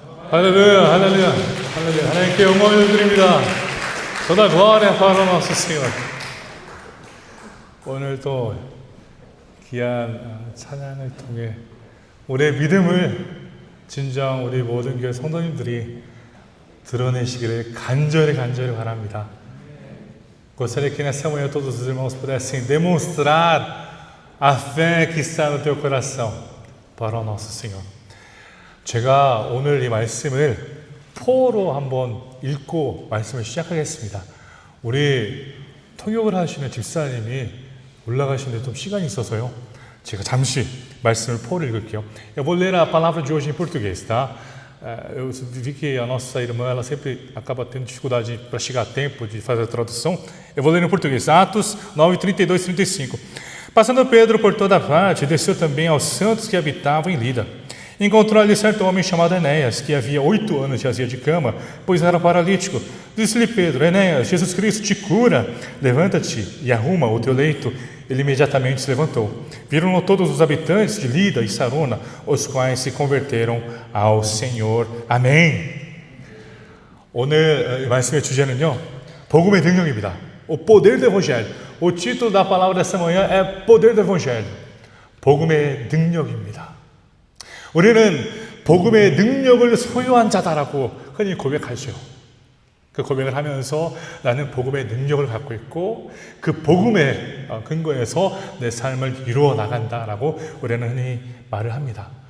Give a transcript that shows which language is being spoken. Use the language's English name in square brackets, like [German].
[Korean] 할렐루야, 할렐루야, 할렐루야. 하나님께 영광을 드립니다. [Portuguese] toda glória para o nosso Senhor. [Korean] 오늘도 귀한 찬양을 통해 우리의 믿음을 진정 우리 모든 교회 성도님들이 드러내시기를 간절히 바랍니다. [Portuguese] Gostaria que nessa manhã todos os irmãos pudessem demonstrar a fé que está no teu coração para o nosso Senhor. [Korean] 제가 오늘 이 말씀을 포로 한번 읽고 말씀을 시작하겠습니다. 우리 통역을 하시는 집사님이 올라가시는데 좀 시간이 있어서요. 제가 잠시 말씀을 포로 읽을게요. [Portuguese] Eu vou ler a palavra de hoje em português, tá? Eu vi que a nossa irmã ela sempre acaba tendo dificuldade para chegar a tempo de fazer a tradução. Eu vou ler em português. Atos 9, 32 e 35. Passando Pedro por toda parte, desceu também aos santos que habitavam em Lida. Encontrou ali certo homem chamado Enéas, que havia 8 anos jazia de cama, pois era paralítico. Disse-lhe Pedro: Enéas, Jesus Cristo te cura. Levanta-te e arruma o teu leito. Ele imediatamente se levantou. Viram-no todos os habitantes de Lida e Sarona, os quais se converteram ao Senhor. Amém. [Korean] 오늘 말씀의 주제는요, 복음의 능력입니다. [Portuguese] O poder do Evangelho. O título da palavra dessa manhã é Poder do Evangelho. [Korean] 복음의 능력입니다. 우리는 복음의 능력을 소유한 자다라고 흔히 고백하죠. 그 고백을 하면서 나는 복음의 능력을 갖고 있고 그 복음의 근거에서 내 삶을 이루어 나간다라고 우리는 흔히 말을 합니다.